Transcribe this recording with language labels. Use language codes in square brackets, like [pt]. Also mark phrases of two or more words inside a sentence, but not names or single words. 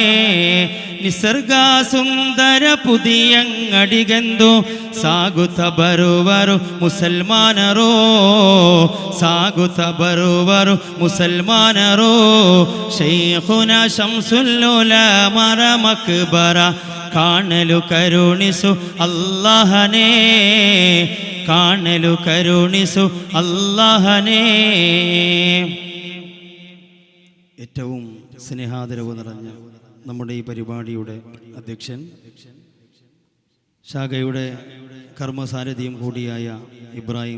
[kn] ನಿಸರ್ಗ ಸುಂದರ ಪುದಿಯಂಗಡಿಗೆಂದು ಸಾಗುತ್ತ ಬರುವರು ಮುಸಲ್ಮಾನರೋ, ಸಾಗುತ್ತ ಬರುವರು ಮುಸಲ್ಮಾನರೋ. ಶೈಖುನ ಶಂಸುಲ್ ಉಲಮಾರ ಮಕ್ಬರ ಕಾಣಲು ಕರುಣಿಸು ಅಲ್ಲಾಹನೇ, ಕಾಣಲು ಕರುಣಿಸು ಅಲ್ಲಾಹನೇ. [ml] ഏറ്റവും സ്നേഹാദരവ് നിറഞ്ഞ നമ്മുടെ ഈ പരിപാടിയുടെ അധ്യക്ഷൻ, ശാഖയുടെ കർമ്മസാരഥിയും കൂടിയായ ഇബ്രാഹിം